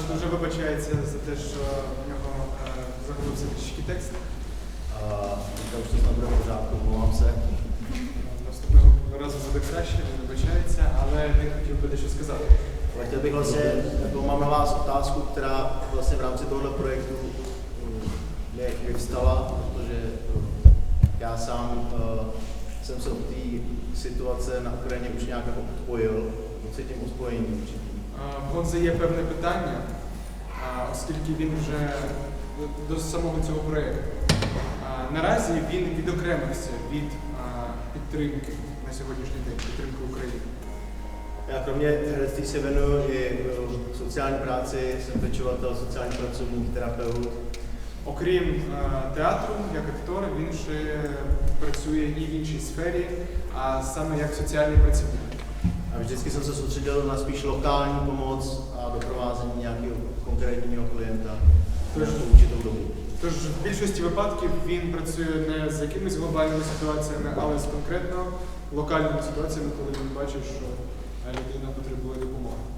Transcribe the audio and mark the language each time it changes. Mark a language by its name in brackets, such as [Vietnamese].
[Ukrainian] вибачається за те, що в нього загубився трішки текст. [Czech] Říkal, už to snad bude v pořádku, omlouvám se. [Ukrainian] Наступного разу буде краще, він вибачається, але він хотів би дещо сказати. [Czech] Ale chtěl bych vlastně, jako mám na vás otázku, která vlastně v rámci tohoto projektu mě vyvstala, protože já sám jsem se od té situace na Ukrajině už nějak jako odpojil, cítím uspojení určitý. [Ukrainian] В Гонзи є певне питання, оскільки він вже до самого цього проєкту. Наразі він відокремився від підтримки на сьогоднішній день, підтримки України. [Czech] Já kromě herectví se věnuju i sociální práci, jsem pečovatel, sociální pracovník, terapeut. [Ukrainian] Окрім театру, як актор, він ще працює і в іншій сфері, а саме як соціальний працівник. [Czech] A vždycky jsem se soustředil na spíš lokální pomoc a doprovázení nějakého konkrétního klienta na určitou dobu. [Ukrainian] Тож в більшості випадків він працює не з якимись глобальними ситуаціями, але з конкретно локальними ситуаціями, коли він бачить, що людина потребує допомоги.